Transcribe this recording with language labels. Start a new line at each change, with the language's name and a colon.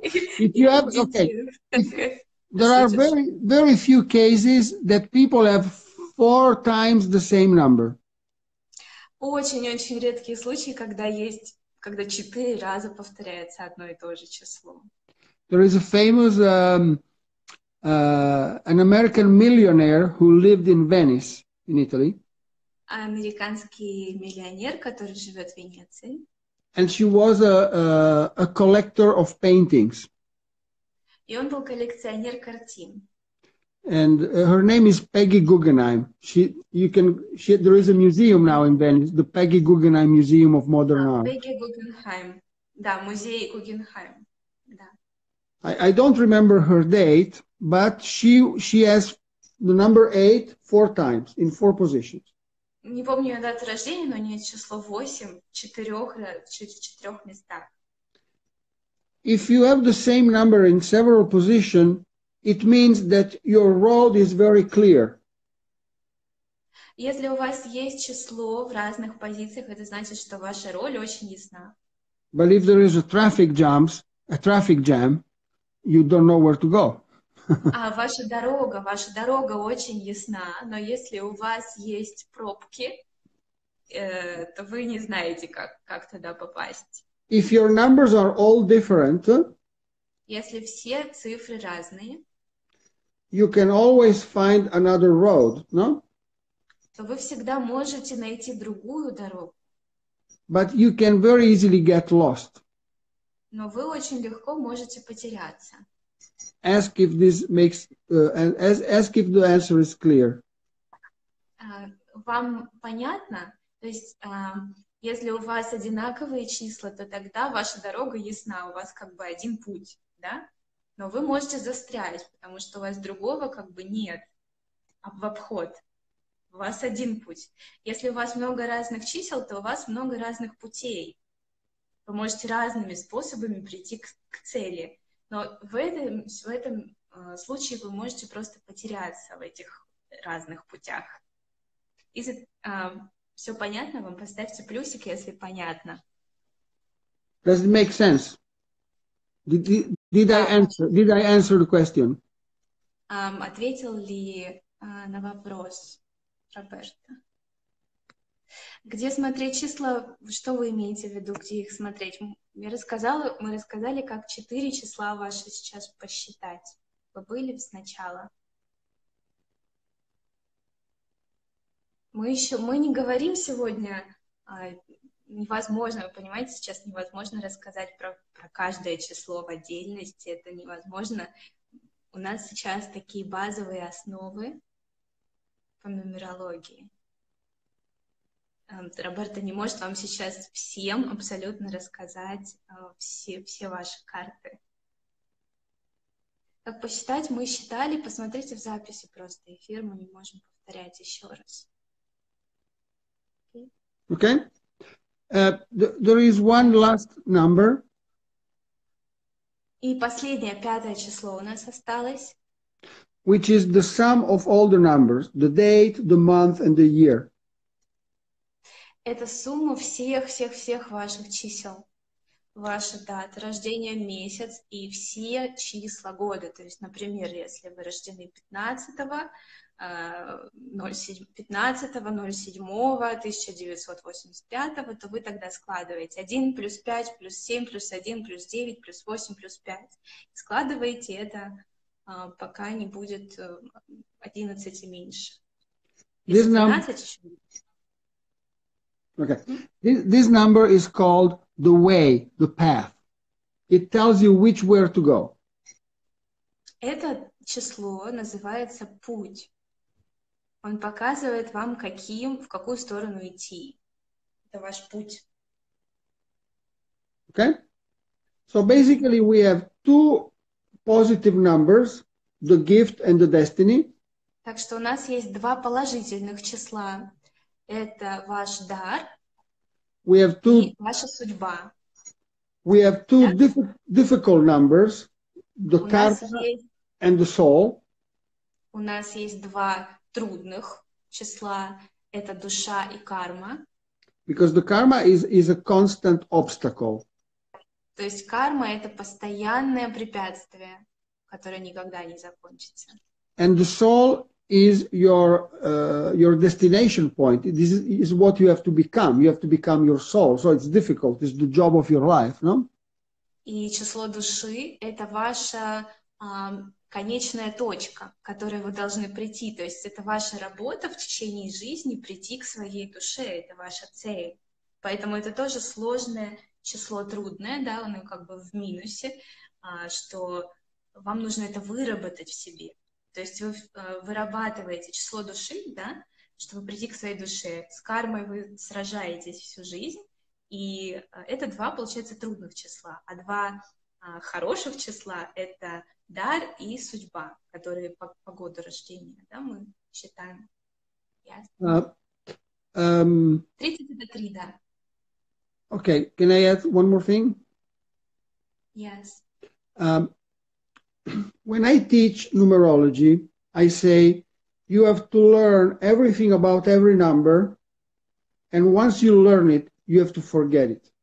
English: If you have, okay, there are very, very few cases that people have 4 times the same number.
Russian: Очень-очень редкие случаи, когда 4 раза повторяется одно и то же число.
English: There is a famous an American millionaire who lived in Venice, in Italy.
Russian: Американский миллионер, который живет в Венеции.
English: And she was a collector of paintings.
Russian: И он был коллекционер картин.
English: And her name is Peggy Guggenheim. There is a museum now in Venice, the Peggy Guggenheim Museum of Modern Art.
Russian: Peggy Guggenheim. Да, музей Гугенхайм. Да.
English: I don't remember her date, but she has the number 8 4 times in 4 positions.
Russian: Не помню ее дату рождения, но у нее число 8 в 4 местах.
English: If you have the same number in several positions, it means that your road is very clear.
Russian: Если у вас есть число в разных позициях, это значит, что ваша роль очень ясна.
English: But if there is a traffic jam, you don't know where to go.
Russian: А ваша дорога очень ясна, но если у вас есть пробки, то вы не знаете, как туда попасть.
English: If your numbers are all different,
Russian: если все цифры разные,
English: you can always find another road, no?
Russian: То вы всегда можете найти другую дорогу.
English: But you can very easily get lost.
Russian: Но вы очень легко можете потеряться.
English: Ask if this makes, ask if the answer is clear.
Russian: Вам понятно? То есть, если у вас одинаковые числа, то тогда ваша дорога ясна, у вас как бы один путь, да? Но вы можете застрять, потому что у вас другого как бы нет в обход. У вас один путь. Если у вас много разных чисел, то у вас много разных путей. Вы можете разными способами прийти к цели. Но в этом случае вы можете просто потеряться в этих разных путях. Все понятно? Вам поставьте плюсик, если понятно.
English: Does it make sense? Did I answer the question?
Russian: Ответил ли на вопрос Роберто? Где смотреть числа? Что вы имеете в виду, где их смотреть? Мы рассказали, как 4 числа ваши сейчас посчитать. Вы были сначала? Мы не говорим сегодня, невозможно, вы понимаете, сейчас невозможно рассказать про каждое число в отдельности, это невозможно. У нас сейчас такие базовые основы по нумерологии. Роберто не может вам сейчас всем абсолютно рассказать все ваши карты. Как посчитать, мы считали, посмотрите в записи просто эфир, мы не можем повторять еще раз.
English: Okay. There is one last number.
Russian: И последнее, 5 число у нас осталось.
English: Which is the sum of all the numbers, the date, the month, and the year.
Russian: Это сумма всех ваших чисел. Ваша дата рождения, месяц и все числа года. То есть, например, если вы рождены 15.07.1985, то вы тогда складываете 1 плюс 5 плюс 7 плюс 1 плюс 9 плюс 8 плюс 5. Складываете это, пока не будет 11 и меньше. Если 12 еще...
English: Okay. This number is called the way, the path. It tells you which where to go.
Russian: Это число называется путь. Он показывает вам, в какую сторону идти. Это ваш путь.
English: Okay? So basically we have two positive numbers, the gift and the destiny.
Russian: Так что у нас есть два положительных числа. Это ваш дар и ваша судьба.
English: We have two difficult numbers, the karma and the soul.
Russian: У нас есть два трудных числа. Это душа и карма.
English: Because the karma is a constant obstacle.
Russian: То есть карма — это постоянное препятствие, которое никогда не закончится.
English: And the soul is your destination point. This is what you have to become. You have to become your soul. So it's difficult. It's the job of your life, no?
Russian: И число души — это ваша конечная точка, к которой вы должны прийти. То есть это ваша работа в течение жизни прийти к своей душе. Это ваша цель. Поэтому это тоже сложное число, трудное, да, оно как бы в минусе, что вам нужно это выработать в себе. То есть вы вырабатываете число души, да, чтобы прийти к своей душе. С кармой вы сражаетесь всю жизнь, и это два, получается, трудных числа. А два хороших числа — это дар и судьба, которые по году рождения, да, мы считаем. 30 — это 3, да.
English: Okay, can I add one more thing? Yes. When I teach numerology, I say you have to learn everything about every number, and once you learn it, you have to forget it.